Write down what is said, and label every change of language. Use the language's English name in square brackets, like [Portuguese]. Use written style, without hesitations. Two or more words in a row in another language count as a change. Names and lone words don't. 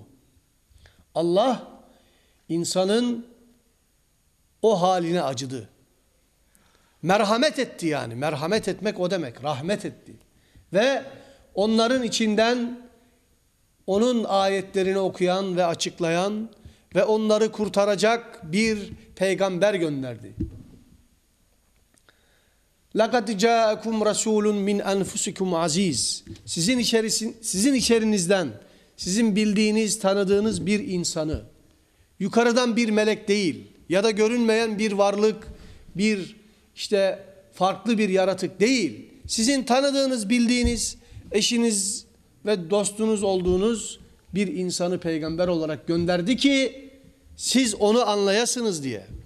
[Turkish] Allah insanın o haline acıdı. Merhamet etti yani. Merhamet etmek o demek. Rahmet etti. Ve onların içinden onun ayetlerini okuyan ve açıklayan ve onları kurtaracak bir peygamber gönderdi. [Arabic] لَقَدْ جَاءَكُمْ رَسُولٌ مِنْ أَنْفُسِكُمْ عَز۪يزٌ [Turkish] Sizin içerinizden, sizin bildiğiniz, tanıdığınız bir insanı, yukarıdan bir melek değil ya da görünmeyen bir varlık, bir farklı bir yaratık değil. Sizin tanıdığınız, bildiğiniz, eşiniz ve dostunuz olduğunuz bir insanı peygamber olarak gönderdi ki siz onu anlayasınız diye.